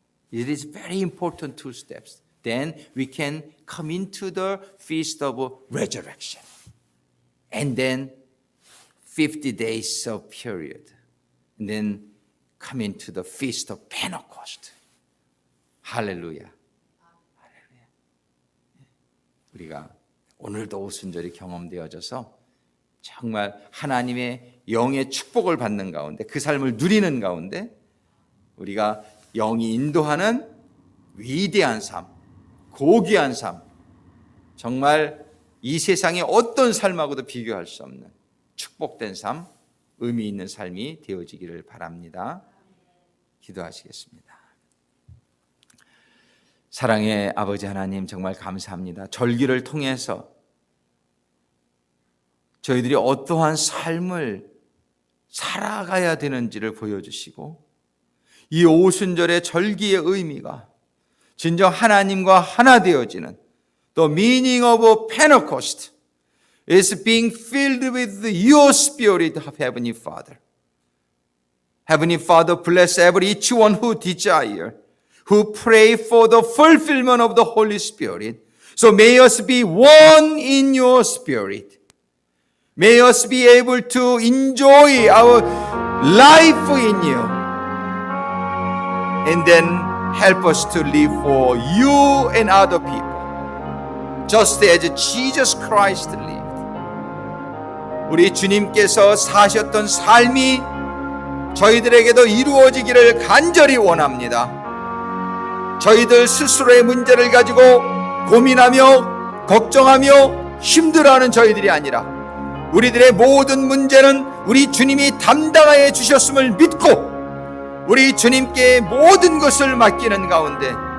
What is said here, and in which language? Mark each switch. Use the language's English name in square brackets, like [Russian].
[English] It is very important 2 steps. Then we can come into the feast of resurrection. And then 50 days of period. And then come into the feast of Pentecost. [Korean] 할렐루야. 할렐루야. 우리가 오늘도 오순절이 경험되어져서 정말 하나님의 영의 축복을 받는 가운데 그 삶을 누리는 가운데 우리가 영이 인도하는 위대한 삶, 고귀한 삶, 정말 이 세상의 어떤 삶하고도 비교할 수 없는 축복된 삶, 의미 있는 삶이 되어지기를 바랍니다. 기도하시겠습니다. 사랑의 아버지 하나님 정말 감사합니다. 절기를 통해서 저희들이 어떠한 삶을 살아가야 되는지를 보여주시고 이 오순절의 절기의 의미가 진정 하나님과 하나 되어지는 [English] The meaning of Pentecost is being filled with your Spirit of Heavenly Father. Heavenly Father, bless each one who desire, who pray for the fulfillment of the Holy Spirit. So may us be one in your Spirit. May us be able to enjoy our life in you. And then help us to live for you and other people. Just as Jesus Christ lived. [Korean] 우리 주님께서 사셨던 삶이 저희들에게도 이루어지기를 간절히 원합니다. 저희들 스스로의 문제를 가지고 고민하며 걱정하며 힘들어하는 저희들이 아니라 우리들의 모든 문제는 우리 주님이 담당하여 주셨음을 믿고 우리 주님께 모든 것을 맡기는 가운데